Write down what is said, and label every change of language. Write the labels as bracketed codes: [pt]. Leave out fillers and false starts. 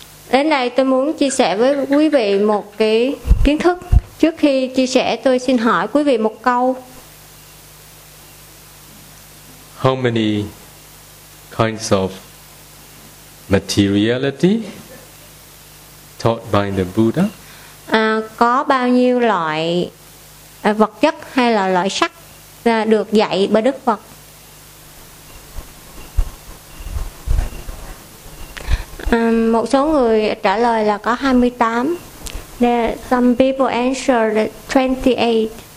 [vi] Đến đây tôi muốn chia sẻ với quý vị một cái kiến thức. Trước khi chia sẻ, tôi xin hỏi quý vị một câu. [en] How many kinds of materiality taught by the Buddha? [vi] Có bao nhiêu loại vật chất hay là loại sắc được dạy bởi Đức Phật? Một số người trả lời là có 28. [en] There some people answer that 28.